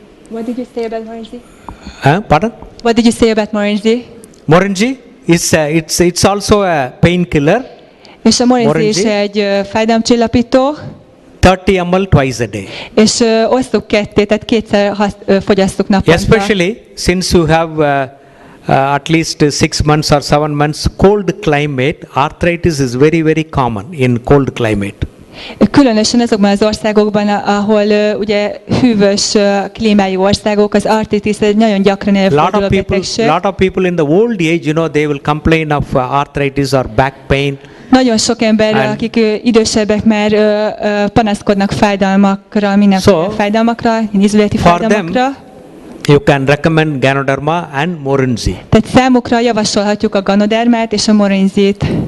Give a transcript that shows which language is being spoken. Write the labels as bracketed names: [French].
[English] What did you say about Morinji? Pardon? What did you say about Morinji? Morinji is it's also a painkiller. [Hungarian] És a Morinji [English] Morinji? [Hungarian] is egy fájdalomcsillapító, [English] 30 ml twice a day. [Hungarian] és osztuk ketté, tehát kétszer fogyasszuk naponta. [English] Especially since you have at least 6 months or 7 months cold climate, arthritis is very, very common in cold climate. [Hungarian] Különösen azokban az országokban, ahol ugye hűvös klímájú országok, az artritis egy nagyon gyakran előforduló betegség. [English] Lot of people in the old age, they will complain of arthritis or back pain. [Hungarian] Nagyon sok ember, [English] And- [Hungarian] akik idősebbek már panaszkodnak fájdalmakra, mindenféle fájdalmakra, izületi [English] For them- [Hungarian] fájdalmakra. [English] You can recommend Ganoderma and Morinji. [Hungarian] Tehát számukra javasolhatjuk a Ganodermát és a Morinjit.